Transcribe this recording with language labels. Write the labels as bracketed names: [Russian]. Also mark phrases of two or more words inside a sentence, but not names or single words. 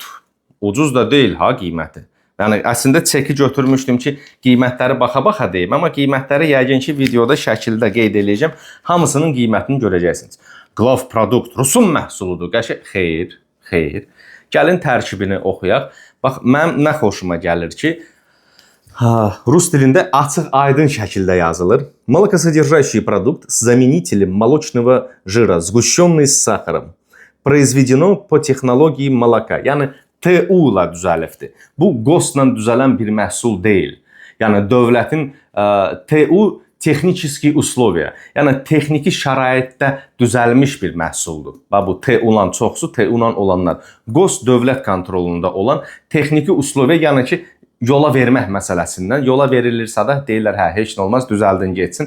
[Azerbaijani] Ucuz da deyil ha qiyməti. Yəni, əslində çeki götürmüşdüm ki, qiymətləri baxa-baxa deyim, amma qiymətləri yəqin ki, videoda şəkildə qeyd edəcəm. Hamısının qiymətini görəcəksiniz. Glav produkt, Rusun məhsuludur. Xeyr, xeyr. Gəlin tərkibini oxuyaq. Bax, mənim nə xoşuma gəlir ki, Rus dilində açıq, aydın şəkildə yazılır. [Russian] Молокосодержащий продукт с заменителем молочного жира, сгущенный с сахаром. Произведено по технологии молока. [Azerbaijani] Yəni, TU ilə düzəlibdir. Bu GOS-la düzələn bir məhsul deyil. Yəni dövlətin TU texniki usloviya, yəni texniki şəraitdə düzəlmiş bir məhsuldur. Və bu TU-la çoxsu, TU-la olanlar. GOS dövlət kontrolunda olan texniki usloviya, yəni ki, yola vermək məsələsindən, yola verilirsə də deyirlər, hə, heç nə olmaz, düzəldin getsin.